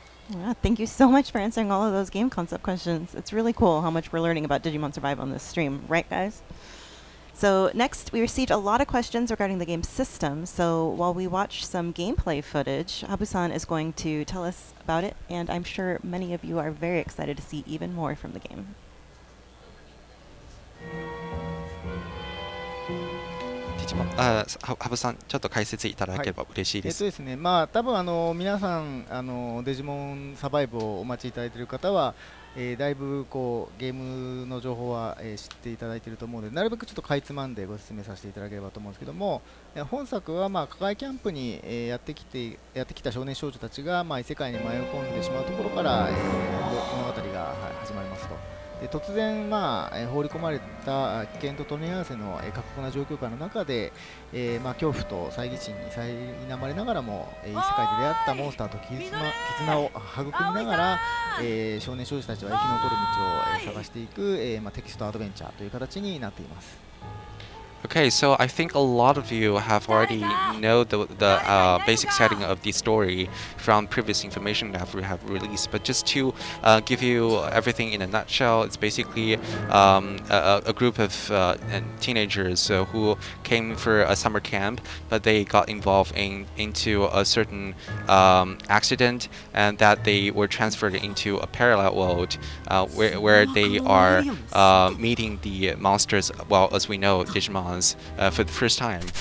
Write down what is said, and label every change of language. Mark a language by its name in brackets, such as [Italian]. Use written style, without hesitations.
[English] Wow, thank you so much for answering all of those game concept questions. It's really cool how much we're learning about Digimon Survive on this stream, right guys? So next, we received a lot of questions regarding the game system. So while we watch some gameplay footage, Habu-san is going to tell us about it, and I'm sure many of you are very excited to see even more from the game. [Japanese] 羽生さん、ちょっと解説いただければ嬉しいです。ですね、多分皆さんデジモンサバイブをお待ちいただいている方は、だいぶゲームの情報は、知っていただいていると思うので、なるべくちょっとかいつまんでご説明させていただければと思うんですけども、本作は課外キャンプに、やってきた少年少女たちが、異世界に迷い込んでしまうところから、物語が始まりますと。で突然、放り込まれた危険と取り合わせの過酷な状況下の中で、恐怖と猜疑心に苛まれながらも、異世界で出会ったモンスターと絆を育みながら、少年少女たちは生き残る道を、探していく、テキストアドベンチャーという形になっています。 [English] Okay, so I think a lot of you have already know the basic setting of the story from previous information that we have released. But just to give you everything in a nutshell, it's basically a group of teenagers who came for a summer camp, but they got involved into a certain accident, and that they were transferred into a parallel world where they are meeting the monsters, well, as we know, Digimons, for the first time.